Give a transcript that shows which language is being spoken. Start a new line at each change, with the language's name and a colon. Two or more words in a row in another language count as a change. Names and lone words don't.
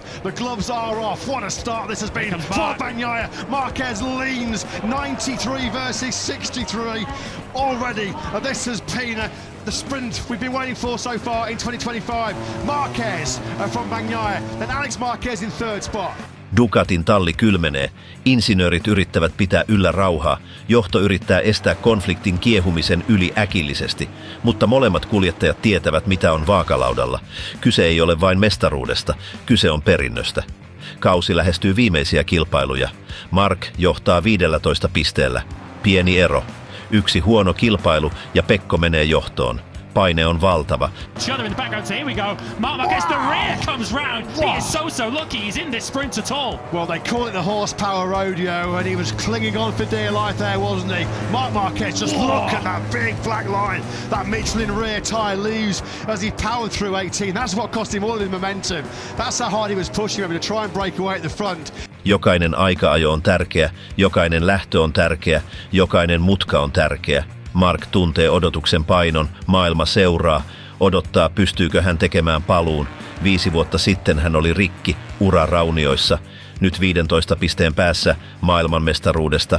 English: The gloves are off. What a start this has been for Bagnaia. Marquez leans 93 versus 63 already. This has been the sprint we've been waiting for so far in 2025. Marquez from Bagnaia, then Alex Marquez in third spot.
Finnish: Ducatin talli kylmenee. Insinöörit yrittävät pitää yllä rauhaa. Johto yrittää estää konfliktin kiehumisen yli äkillisesti. Mutta molemmat kuljettajat tietävät, mitä on vaakalaudalla. Kyse ei ole vain mestaruudesta, kyse on perinnöstä. Kausi lähestyy viimeisiä kilpailuja. Marc johtaa 15 pisteellä. Pieni ero. Yksi huono kilpailu ja Pecco menee johtoon. paine on valtava.
English: Shudder in the background, so here we go. Marc Marquez, the rear comes round. He is so lucky he's in this sprint at all. Well, they call it the horsepower rodeo, and he was clinging on for dear life there, wasn't he? Marc Marquez, just look at that big black line. That Michelin rear tyre leaves as he powered through 18. That's what cost him all his momentum. That's how hard he was pushing him to try and break away at the front.
Finnish: Jokainen aika-ajo on tärkeä, jokainen lähtö on tärkeä, jokainen mutka on tärkeä. Marc tuntee odotuksen painon, maailma seuraa, odottaa pystyykö hän tekemään paluun. 5 vuotta sitten hän oli rikki, ura raunioissa. Nyt 15 pisteen päässä maailmanmestaruudesta.